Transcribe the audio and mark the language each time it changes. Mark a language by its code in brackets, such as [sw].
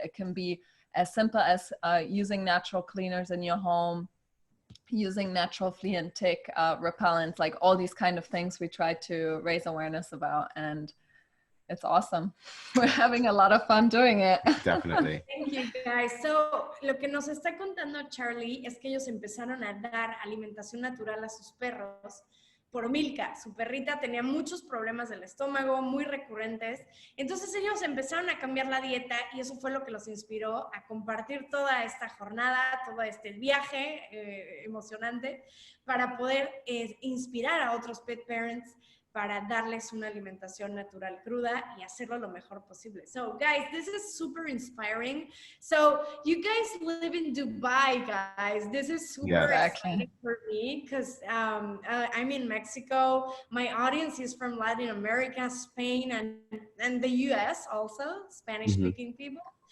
[en] It can be as simple as using natural cleaners in your home, using natural flea and tick repellents, like all these kind of things we try to raise awareness about. And it's awesome. We're having a lot of fun doing it. Definitely. Thank you, guys. [es] So, lo que nos está contando Charlie es que ellos empezaron a dar alimentación natural a sus perros por Milka. Su perrita tenía muchos problemas del estómago, muy recurrentes. Entonces ellos empezaron a cambiar la dieta y eso fue lo que los inspiró a compartir toda esta jornada, todo este viaje emocionante para poder inspirar a otros pet parents para darles una alimentación natural cruda y hacerlo lo mejor posible. [en] So guys, this is super inspiring. So you guys live in Dubai, guys. This is super exciting for me because I'm in Mexico. My audience is from Latin America, Spain, and the US also, Spanish-speaking people.